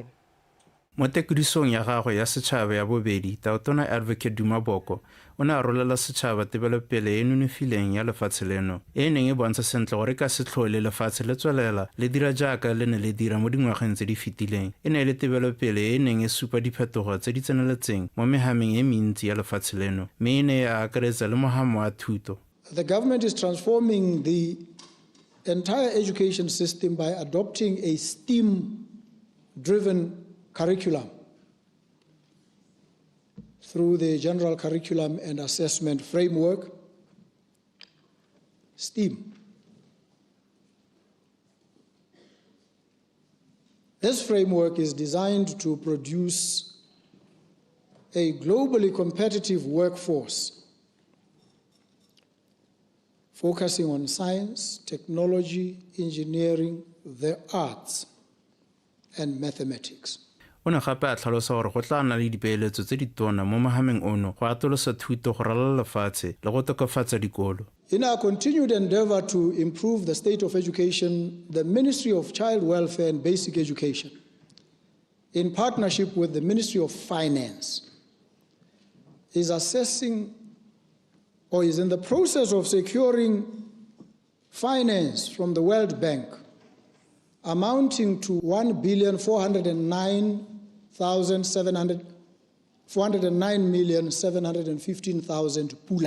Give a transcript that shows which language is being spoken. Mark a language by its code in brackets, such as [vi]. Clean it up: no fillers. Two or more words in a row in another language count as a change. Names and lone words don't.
[tn] Mo tekodisong ya gagwe ya setšhaba ya bobedi Tautona Advocate Dumaboko o ne a rolela setšhaba tebelopele e nonofileng ya lefatshe leno e neng e bontsha sentle gore ka se tlhole lefatshe le tswelela le dira jaaka le ne le dira mo dingwageng tse di fetileng e ne le tebelopele e neng e supa diphetogo tse di tseneletseng mo mehameng e mentsi ya lefatshe leno mme e ne ya akaretsa le mogamo wa thuto. [en] The government is transforming the entire education system by adopting a STEAM-driven curriculum through the General Curriculum and Assessment Framework, STEAM. This framework is designed to produce a globally competitive workforce focusing on science, technology, engineering, the arts, and mathematics. [tn] O ne gape a tlhalosa gore go tla nna le dipeeletso tse di tona mo mogameng ono go atolosa thuto go ralala lefatshe le go tokafatsa dikolo. [en] In our continued endeavor to improve the state of education, the Ministry of Child Welfare and Basic Education, in partnership with the Ministry of Finance, is assessing or is in the process of securing finance from the World Bank amounting to 409,715,000 pula.